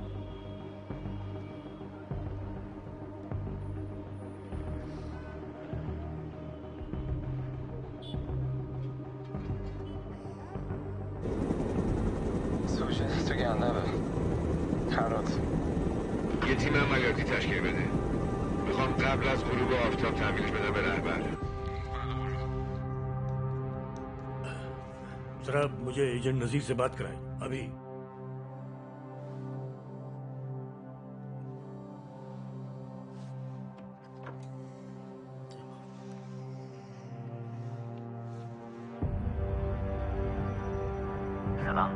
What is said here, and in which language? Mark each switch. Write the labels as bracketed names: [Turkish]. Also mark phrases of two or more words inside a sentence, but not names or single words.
[Persian] تو گندمه هرات یه تیم عملیاتی تشکیل بده. میخوام قبل از غروب آفتاب تحویلش بدم به رهبر. [Hindi] जरा मुझे एजेंट नजीर से बात कराएं अभी। सलाम।